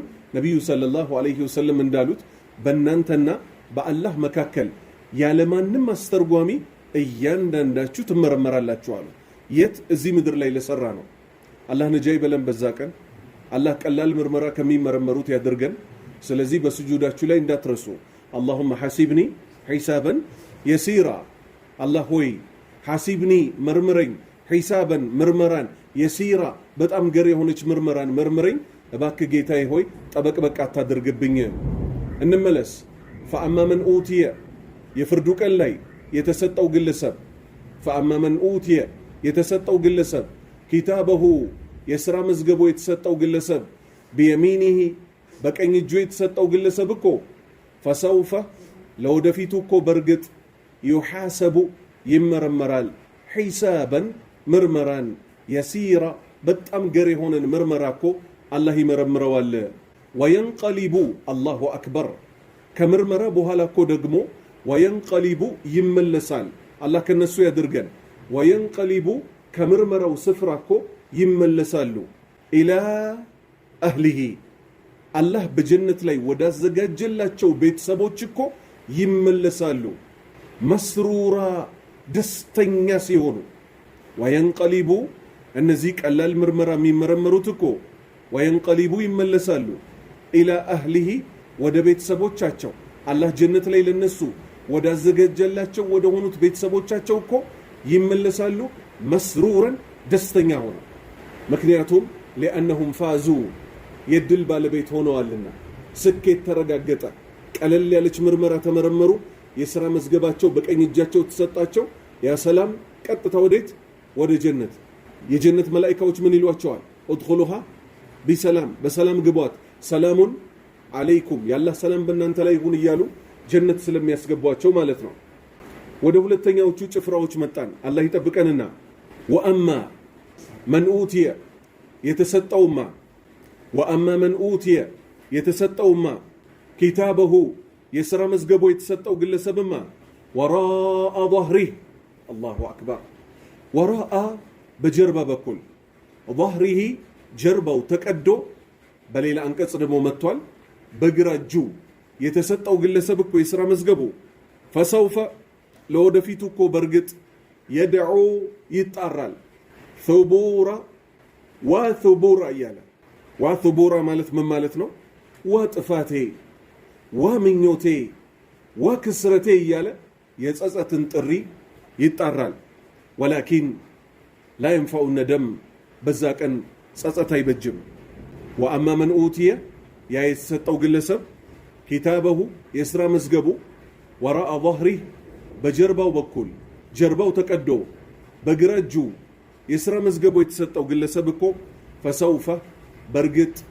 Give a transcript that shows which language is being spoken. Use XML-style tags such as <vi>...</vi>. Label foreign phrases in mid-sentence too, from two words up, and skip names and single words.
<am>ነቢዩ</am> <ar>صلى الله عليه وسلم</ar> <am>እንዳሉት በእናንተና በአላህ መካከል ያለማንም አስተርጓሚ እያንዳንዳችሁ ትመረመራላችሁ አሉ የት እዚህ ምድር ላይ ለሰራ ነው አላህ ነጃ ይበለን በዛ ቀን አላህ ቀላል ምርመራ ከሚመረመሩት ያድርገን ስለዚህ በስጁዳችሁ ላይ እንዳትረሱ</am> <ar>اللهم حاسبني حسابا يسيرا</ar> <am>الله ሆይ حاسبني مرمرኝ حسابا مرمራን يسيرا በጣም ገር የሆነች ምርመራን መርምረኝ እባክህ ጌታዬ ሆይ ጠበቅ በቃ አታድርግብኝ እንመለስ</am> <ar>فأما من أوتي</ar> <am>የፍርዱ ቀን ላይ የተሰጠው ግለሰብ</am> <ar>فأما من أوتي</ar> <am>የተሰጠው ግለሰብ ኪታበሁ የሥራ መዝገቡ የተሰጠው ግለሰብ بيمينه በቀኝ እጁ የተሰጠው ግለሰብ እኮ فسوف ለወደፊቱ እኮ በርግጥ يحاسب ይመረመራል حسابا ምርመራን يسيرا በጣም ገር የሆነን ምርመራ እኮ አላህ ይመረምረዋል</am> <ar>وينقلب الله أكبر</ar> <am>ከምርመራ በኋላ እኮ ደግሞ وينقلب ይመለሳል አላህ ከነሱ ያድርገን وينقلب ከምርመራው ስፍራ እኮ ይመለሳሉ</am> <ar>إلى أهله</ar> <am>አላህ በጀነት ላይ ወዳዘጋጀላቸው ቤተሰቦች እኮ ይመለሳሉ መስሩራ ደስተኛ ሲሆኑ ወየንቀሊቡ እነዚህ ቀላል ምርመራ የሚመረመሩት እኮ ወየንቀሊቡ ይመለሳሉ</am> <ar>إلى أهله</ar> <am>ወደ ቤተሰቦቻቸው አላህ ጀነት ላይ ለነሱ ወዳዘጋጀላቸው ወደ ሆኑት ቤተሰቦቻቸው እኮ ይመለሳሉ መስሩረን ደስተኛ ሆነው ምክንያቱም لأنهم فازوا የድል ባለቤት ሆነዋልና ስኬት ተረጋገጠ ቀለል ያለች ምርመራ ተመረመሩ የሥራ መዝገባቸው በቀኝ እጃቸው ተሰጣቸው ያ ሰላም ቀጥታ ወዴት ወደ ጀነት የጀነት መላእክቶች ምን ይሏቸዋል</am> <ar>ادخلوها بسلام</ar> <am>በሰላም ግቧት</am> <ar>سلام عليكم</ar> <am>ያላህ ሰላም በእናንተ ላይ ይሁን እያሉ ጀነት ስለሚያስገቧቸው ማለት ነው ወደ ሁለተኛዎቹ ጭፍራዎች መጣን አላህ ይጠብቀንና</am> <ar>وأما من أوتي</ar> <am>የተሰጠውማ</am> <ar>وأما من أوتي</ar> <am>የተሰጠውማ ኪታበሁ የሥራ መዝገቡ የተሰጠው ግለሰብማ</am> <ar>وراء ظهره الله اكبر</ar> <am>ወራአ በጀርባ በኩል ظهره ጀርባው ተቀዶ በሌላ አንቀጽ ደግሞ መጥቷል በግራ እጁ የተሰጠው ግለሰብ እኮ የሥራ መዝገቡ فسوف ለወደፊቱ እኮ በርግጥ የድዑ ይጣራል ثبورا وثبورا እያለ وثبورا ማለት ምን ማለት ነው ወጥፋቴ ወምኞቴ ወክስረቴ እያለ የጸጸትን ጥሪ ይጣራል</am> <ar>ولكن لا ينفع الندم</ar> <am>በዛ ቀን ጸጸት አይበጅም</am> <ar>وأما من أوتي</ar> <am>ያ የተሰጠው ግለሰብ ኪታበሁ የሥራ መዝገቡ</am> <ar>وراء ظهره</ar> <am>በጀርባው በኩል ጀርባው ተቀዶ በግራ እጁ የሥራ መዝገቡ የተሰጠው ግለሰብ እኮ فسوف በርግጥ</am>